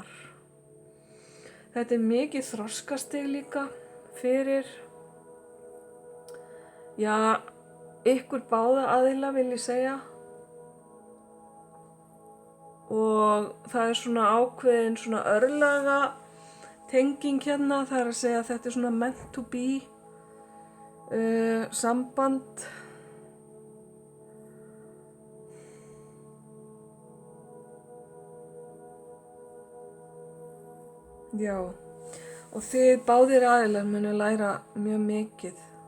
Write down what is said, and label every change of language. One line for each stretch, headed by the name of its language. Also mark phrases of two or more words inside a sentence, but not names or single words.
Icelandic: Þetta er mikið þroskastig líka fyrir, ykkur báða aðila vil ég segja. Og það er svona ákveðin svona örlaga tenging hérna, það er að segja að þetta er svona
English: meant to be
Icelandic: samband. Já, og þið báðir aðilar munu læra mjög mikið.